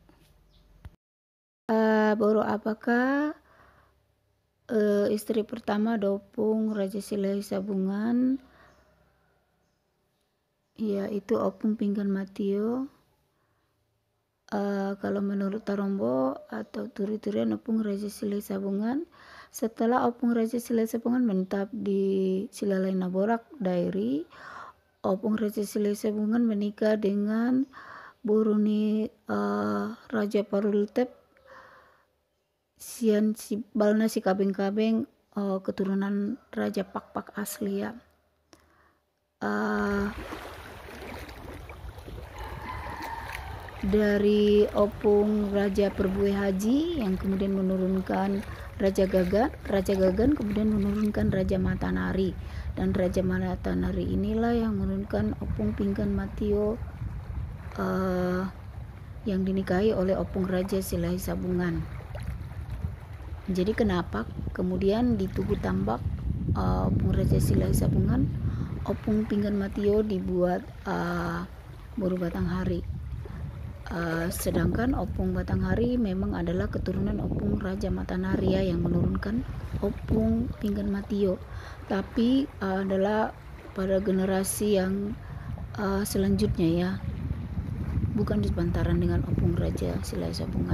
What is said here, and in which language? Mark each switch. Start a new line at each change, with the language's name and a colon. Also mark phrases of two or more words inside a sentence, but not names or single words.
Indonesian: Baru apakah istri pertama dopung Raja Silai Sabungan, yaitu opung Pinggan Matio. Kalau menurut Tarombo atau turi-turian opung Raja Silai Sabungan, setelah opung Raja Silai Sabungan menetap di Silalai Naborak Dairi, opung Raja Silai Sabungan menikah dengan Buruni Raja Parultep Sian Balna si kabeng-kabeng, keturunan Raja Pak-Pak asli ya. Dari opung Raja Perbuai Haji yang kemudian menurunkan Raja Gagan kemudian menurunkan Raja Matanari, dan Raja Matanari inilah yang menurunkan opung Pinggan Matio yang dinikahi oleh opung Raja Silai Sabungan. Jadi kenapa kemudian di Tugu Tambak opung Raja Silai Sabungan, opung Pinggan Matio dibuat Boru Batanghari. Sedangkan opung Batanghari memang adalah keturunan opung Raja Matanaria yang menurunkan opung Pinggan Matio, tapi adalah pada generasi yang selanjutnya ya, bukan di sepantaran dengan opung Raja Silai Sabungan.